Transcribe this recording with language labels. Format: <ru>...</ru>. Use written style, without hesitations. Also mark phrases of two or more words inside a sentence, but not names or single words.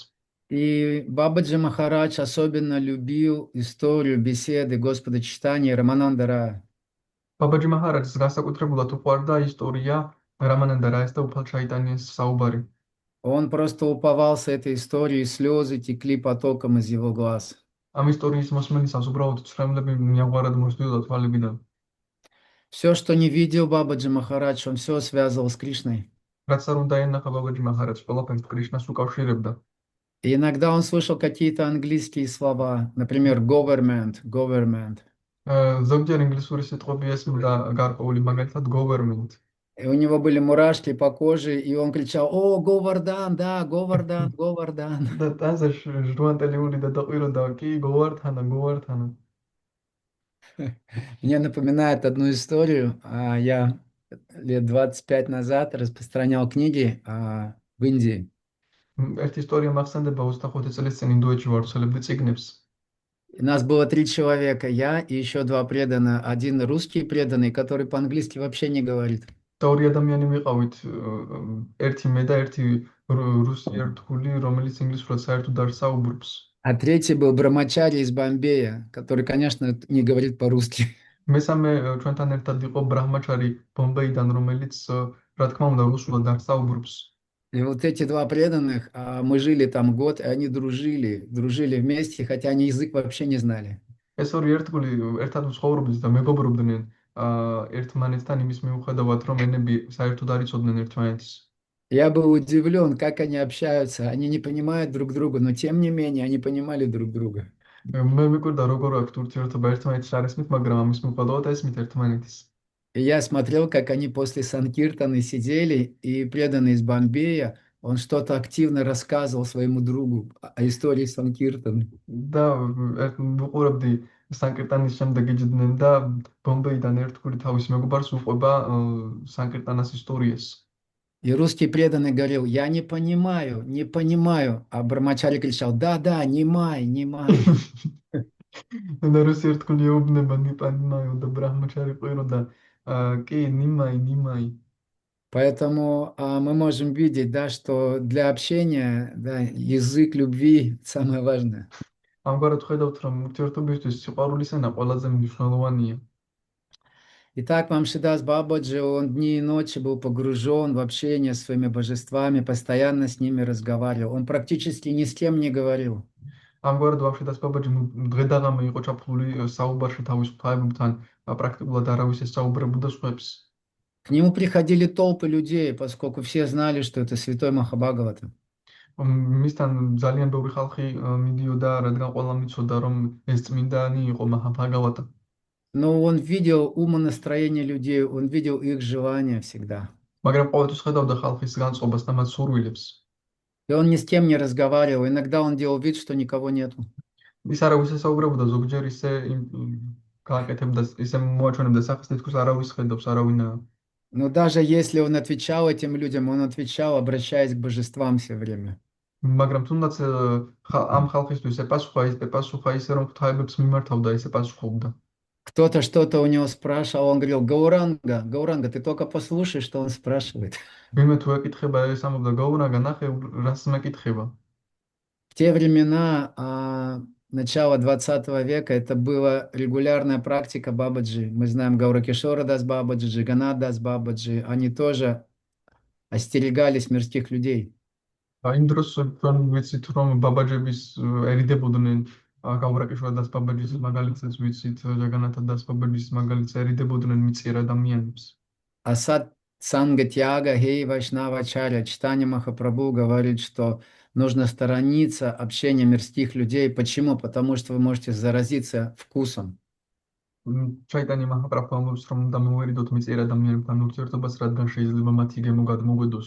<ru>И Бабаджи Махарадж особенно любил историю беседы Господа Читания и Рамананда Рая.</ru> <ka>ბაბაჯი მაჰარაჯს განსაკუთრებულად უყვარდა ისტორია რამანანდა რაის და უფალ ჩაიტანიას საუბარი.</ka> <ru>Он просто уповался этой историей, слезы текли потоком из его глаз.</ru> <ka>ამ ისტორიის მოსმენისას უბრალოდ ცრემლები მიაღვარად მოსდიოდა თვალებიდან.</ka> <ru>Все, что не видел Бабаджи Махарадж, он все связывал с Кришной.</ru> <ka>რაც არ უნდა ენახა ბაბაჯი მაჰარაჯს, ყველაფერს კრიშნას უკავშირებდა.</ka> <ru>И иногда он слышал какие-то английские слова, например, government.</ru> <ka>ზოგჯერ ინგლისური სიტყვები ესმოდა გარკვეული, მაგალითად government.</ka> <ru>И у него были мурашки по коже, и он кричал: «О, Говардан, да, Говардан, Говардан».</ru> <ka>და ტანზე ჟვანტელიული და დაყვიროდა, კი, govardhana.</ka> <ru>Мне напоминает одну историю. Я лет 25 назад распространял книги в Индии.</ru> <ka>ერთი ისტორია მახსენდება 25 წელს წინ ინდოეთში ვარცხელებდი წიგნებს.</ka> <ru>И нас было 3 человека, я и еще 2 преданных. Один русский преданный, который по-английски вообще не говорит.</ru> <ka>და ორი ადამიანი ვიყავით, ერთი მე და ერთი რუსი ერთგული, რომელიც ინგლისურად საერთოდ არ საუბრობს.</ka> <ru>А третий был брамачари из Бомбея, который, конечно, не говорит по-русски.</ru> <ka>მესამე ჩვენთან ერთად იყო ბრაჰმაჩარი ბომბეიდან, რომელიც რა თქმა უნდა რუსულად არ საუბრობს.</ka> <ru>И вот эти 2 преданных, мы жили там год, и они дружили вместе, хотя они язык вообще не знали.</ru> <ka>ეს ორი ერთგული ერთად ცხოვრობდნენ და მეგობრობდნენ ერთმანეთთან იმის მიუხედავად, რომ ენები საერთოდ არ იცოდნენ ერთმანეთის.</ka> <ru>Я был удивлен, как они общаются. Они не понимают друг друга, но тем не менее они понимали друг друга.</ru> <ka>მე მიკვირდა როგორ აქვს ურთიერთობა ერთმანეთის არისმით, მაგრამ ამის მიუხედავად ესმით ერთმანეთის.</ka> <ru>И я смотрел, как они после Санкиртаны сидели, и преданный из Бомбея, он что-то активно рассказывал своему другу о истории Санкиртаны.</ru> <ka>და ვუყურებდი სანკირტანის შემდეგ იჯდნენ და ბომბეიდან ერთგული თავის მეგობარს უყვება სანკირტანას ისტორიას.</ka> <ru>И русский преданный говорил: «Я не понимаю, не понимаю». А Брамачари кричал: «Да, да, немай, немай».</ru> <ka>და რუსი ერთგული ეუბნება ნიპანიმაიო და ბრაჰმაჩარი ყვიროდა, კი, ნიმაი.</ka> <ru>Поэтому мы можем видеть, да, что для общения, да, язык любви самое важное.</ru> <ka>ამგვარად ხედავთ, რომ ურთიერთობისთვის სიყვარულის ენა ყველაზე მნიშვნელოვანია.</ka> <ru>Итак, Мамшидас Бабаджи, он дни и ночи был погружен в общение с своими божествами, постоянно с ними разговаривал. Он практически ни с кем не говорил.</ru> <ka>ამგვარად ვამშიდას ბაბაჯი დღე-დაღამე იყო ჩაფლული საუბარში თავის ღვთაებებთან, პრაქტიკულად არავის ესაუბრებოდა სხვებს.</ka> <ru>К нему приходили толпы людей, поскольку все знали, что это святой Махабхагавата.</ru> <ka>მისთან ძალიან ბევრი ხალხი მიდიოდა, რადგან ყველამ იცოდა, რომ ეს წმინდანი იყო მაჰაბჰაგავატა.</ka> <ru>Но он видел умонастроение людей, он видел их желания всегда.</ru> <ka>მაგრამ ყოველთვის ხედავდა ხალხის განწყობას და მათ სურვილებს.</ka> <ru>И он ни с кем не разговаривал. Иногда он делал вид, что никого нету.</ru> <ka>ის არავის ესაუბრებოდა, ზოგჯერ ისე გააკეთებდა, ისე მოაჩვენებდა სახეს, თითქოს არავის ხედავს, არავინაა.</ka> <ru>Но даже если он отвечал этим людям, он отвечал, обращаясь к божествам все время.</ru> <ka>მაგრამ თუნდაც ამ ხალხისთვის ეპასუხა ისე, რომ ღვთაებებს მიმართავდა, ისე პასუხობდა.</ka> <ru>Кто-то что-то у него спрашивал, он говорил: Гауранга, ты только послушай, что он спрашивает.</ru> <ka>ვინმე თუ ეკითხება, ეს ამბობდა, გაურანგა, ნახე, რას მეკითხება.</ka> <ru>В те времена начала 20 века это была регулярная практика Бабаджи. Мы знаем Гауракишора Дас Бабаджи, Джиганат Дас Бабаджи. Они тоже остерегались мирских людей.</ru> <ka>იმ დროს ჩვენ ვიცით რომ ბაბაჯების ერიდებოდნენ გავრაკიშვა დას ბაბაჯის მაგალითებს ვიცით ჯაგანათა დას ბაბაჯის მაგალითს ერიდებოდნენ მიწიერ ადამიანებს.</ka> <bn>অসৎ সঙ্গত্যাগ এই বৈষ্ণবাচার</bn> <ru>Читания Махапрабху говорит, что нужно сторониться общения мирских людей. Почему? Потому что вы можете заразиться вкусом.</ru> <ka>ჩაიტანი მაჰაპრაბჰუ ამბობს რომ უნდა მოვერიდოთ მიწიერ ადამიანებთან ურთიერთობას, რადგან შეიძლება მათი გემო გადმოგვედოს.</ka>